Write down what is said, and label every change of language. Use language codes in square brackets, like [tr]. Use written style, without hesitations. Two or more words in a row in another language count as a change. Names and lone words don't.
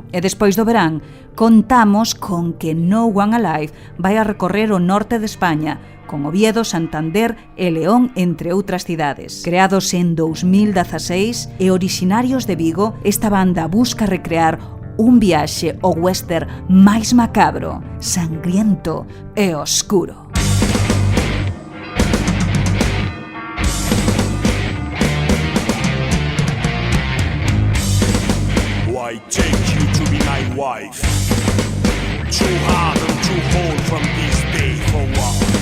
[gl] E despois do verán, contamos con que No One Alive vai a recorrer o norte de España, con Oviedo, Santander e León, entre outras cidades. Creados en 2016 e orixinarios de Vigo, esta banda busca recrear un viaxe ao western máis macabro, sangriento e oscuro. [en] I take you to be my wife. Too hard and too cold from this day forward.